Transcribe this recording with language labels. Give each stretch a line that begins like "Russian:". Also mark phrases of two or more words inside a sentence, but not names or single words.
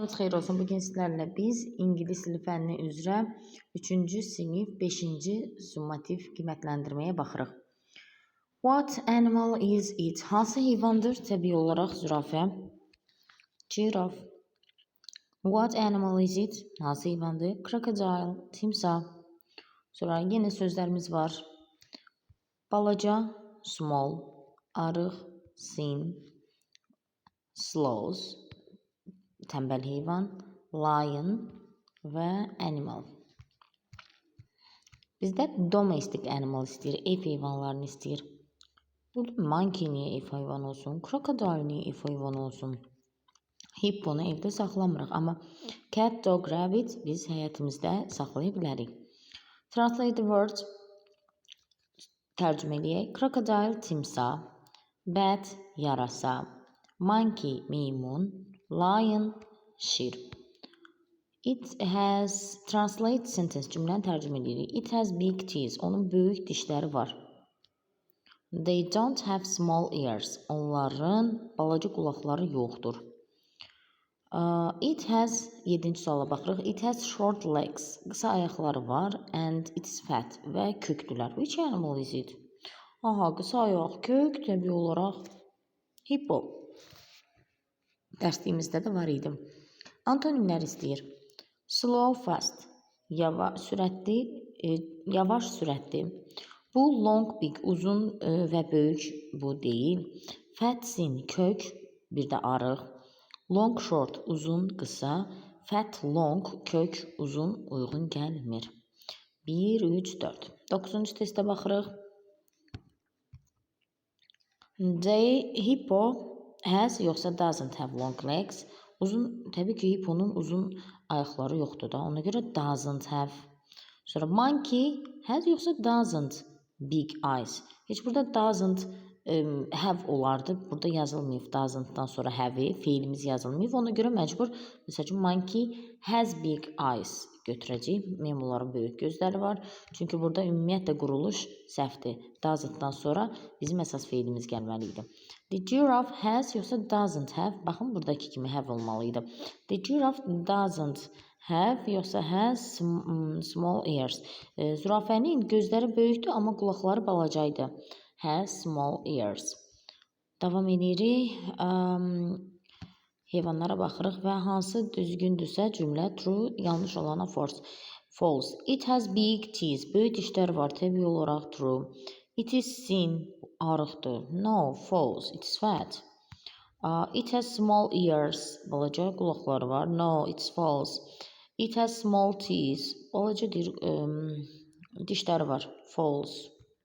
Azerbaijani: Sabahınız xeyir olsun. Bugün sizlərlə biz ingilis dili fənni üzrə 3-cü sinif 5-ci summativ qiymətləndirməyə baxırıq.
English: What animal is it?
Azerbaijani: Hansı heyvandır? Təbii olaraq zürafə. Giraffe.
English: What animal is it?
Azerbaijani: Hansı heyvandır? Crocodile. Timsah. Sonra yenə sözlərimiz var. Balaca, small, arıq, sin, sloth, tənbəl heyvan, lion və animal. Bizdə
English: domestic animal
Azerbaijani: istəyir, ev heyvanlarını istəyir. Burada monkey niyə ev heyvanı olsun? Crocodile niyə ev heyvanı olsun? Hipponu evdə saxlamırıq, amma
English: cat, dog, rabbit
Azerbaijani: biz həyətimizdə saxlaya bilərik.
English: Translate the word.
Azerbaijani: Tərcümə eləyək. Crocodile, timsah. Bat, yarasa. Monkey, meymun. Lion, şir.
English: It has, translate sentence,
Azerbaijani: cümləni tərcümə edirik.
English: It has big teeth,
Azerbaijani: onun böyük dişləri var.
English: They don't have small ears,
Azerbaijani: onların balaca qulaqları yoxdur.
English: It has,
Azerbaijani: 7-ci suala baxırıq.
English: It has short legs,
Azerbaijani: qısa ayaqları var.
English: And it is fat
Azerbaijani: və köklülər.
English: Which animal is it?
Azerbaijani: Aha, qısa ayaq, kök, təbii olaraq hippo. Dərsliyimizdə də var idi. Antonimlər istəyir.
English: Slow, fast,
Azerbaijani: sürətli, yavaş, sürətli. Bu
English: long, big,
Azerbaijani: uzun və böyük bu deyil.
English: Fat, thin,
Azerbaijani: kök, bir də arıq.
English: Long, short,
Azerbaijani: uzun, qısa.
English: Fat, long,
Azerbaijani: kök, uzun, uyğun gəlmir. 1, 3, 4. 9-cu testə baxırıq.
English: Hippo has yoxsa doesn't have long legs.
Azerbaijani: Uzun, təbii ki, hipponun uzun ayaqları yoxdur da. Ona görə
English: doesn't have. Sonra monkey has yoxsa doesn't big eyes.
Azerbaijani: Heç burada
English: doesn't have
Azerbaijani: olardı. Burada yazılmayıb doesn't-dan sonra have-i. Feilimiz yazılmayıb. Ona görə məcbur. Məsələn,
English: monkey has big eyes götürəcəyik.
Azerbaijani: Meymunların böyük gözləri var. Çünki burada ümumiyyətlə quruluş səhvdir. Doesn't-dan sonra bizim əsas feilimiz gəlməliydi.
English: The giraffe has yoxsa doesn't have.
Azerbaijani: Baxın, buradakı kimi have olmalıydı.
English: The giraffe doesn't have yoxsa has small ears.
Azerbaijani: Zürafənin gözləri böyükdür, amma qulaqları balacaydı.
English: Has small ears.
Azerbaijani: Davam edirik. Heyvanlara baxırıq və hansı düzgündürsə cümlə true, yanlış olana false.
English: It has big teeth.
Azerbaijani: Böyük dişlər var, təbii olaraq true.
English: It is thin, arıqdır. No, false. It is fat. It has small ears.
Azerbaijani: Balaca qulaqları var.
English: No, it's false. It has small teeth.
Azerbaijani: Balaca dişləri var. False.